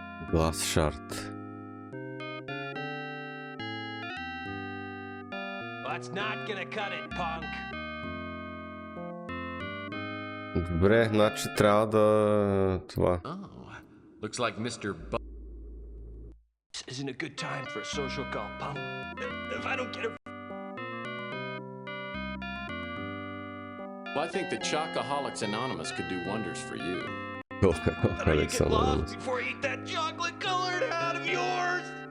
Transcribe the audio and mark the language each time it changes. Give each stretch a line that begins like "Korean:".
English: Глас шарт. That's not gonna cut it, punk.
Bulgarian: Добре, значи трябва да... това.
English: Oh, looks like Mr. This isn't a good time for a social call, pal. If I don't get it... Well, I think the Chocoholics Anonymous could do wonders for you. I know you get lost before I eat that chocolate-colored hat of yours!